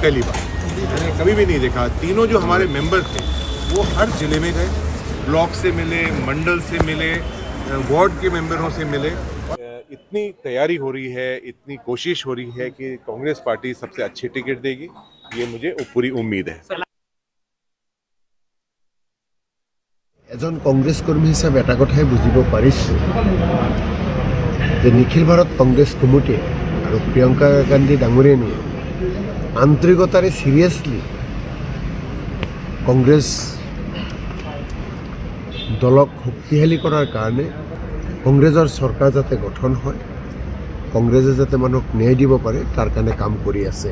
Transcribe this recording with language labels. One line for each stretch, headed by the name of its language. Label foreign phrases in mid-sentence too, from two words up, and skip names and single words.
Hindi: पहली बार मैंने कभी भी नहीं देखा। तीनों जो हमारे मेंबर थे वो हर जिले में गए, ब्लॉक से मिले, मंडल से मिले, वार्ड के मेंबरों से मिले। इतनी तैयारी हो रही है, इतनी कोशिश हो रही है कि कांग्रेस पार्टी सबसे अच्छी टिकट देगी, ये मुझे पूरी उम्मीद है।
Assamese: এজন কংগ্ৰেছ কৰ্মী হিচাপে এটা কথাই বুজিব পাৰিছোঁ যে নিখিল ভাৰত কংগ্ৰেছ কমিটিয়ে আৰু প্ৰিয়ংকা গান্ধী ডাঙৰীয়ানীয়ে আন্তৰিকতাৰে চিৰিয়াছলি কংগ্ৰেছ দলক শক্তিশালী কৰাৰ কাৰণে কংগ্ৰেছৰ চৰকাৰ যাতে গঠন হয়, কংগ্ৰেছে যাতে মানুহক ন্যায় দিব পাৰে তাৰ কাৰণে কাম কৰি আছে।